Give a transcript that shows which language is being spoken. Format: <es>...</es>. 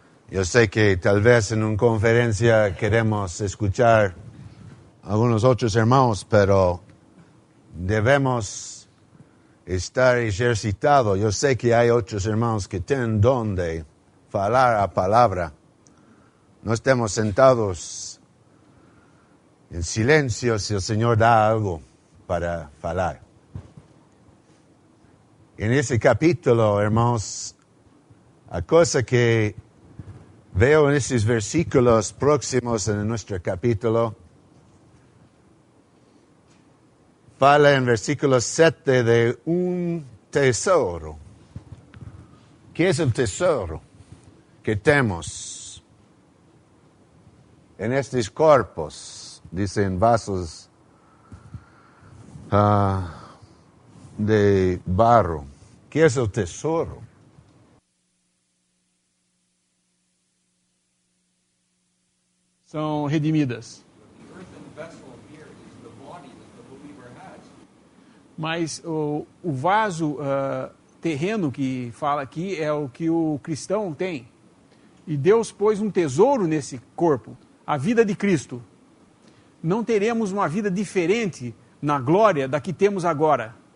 <pt>Eu sei que talvez em uma conferência queremos</pt> <es>escuchar</es> <pt>alguns outros irmãos,</pt> <es>pero</es> <pt>devemos estar exercitados. Eu sei que há outros irmãos que têm dom de falar a palavra.</pt> <es>No estemos sentados en silencio si el Señor da algo para</es> <pt>falar.</pt> <es>En ese capítulo, hermanos,</es> <pt>a cosa</pt> <es>que veo en esos versículos próximos en nuestro capítulo,</es> <pt>fala</pt> <es>en versículo 7 de un tesoro. ¿Qué es el tesoro que tenemos en estos cuerpos? Dicen vasos de barro. ¿Qué es el tesoro?</es> <pt>São redimidas.</pt> <en>The earthen vessel here is the body that the believer has.</en> <pt>Mas o vaso terreno que fala aqui é o que o cristão tem. E Deus pôs um tesouro nesse corpo, a vida de Cristo. Não teremos uma vida diferente na glória da que temos agora.</pt>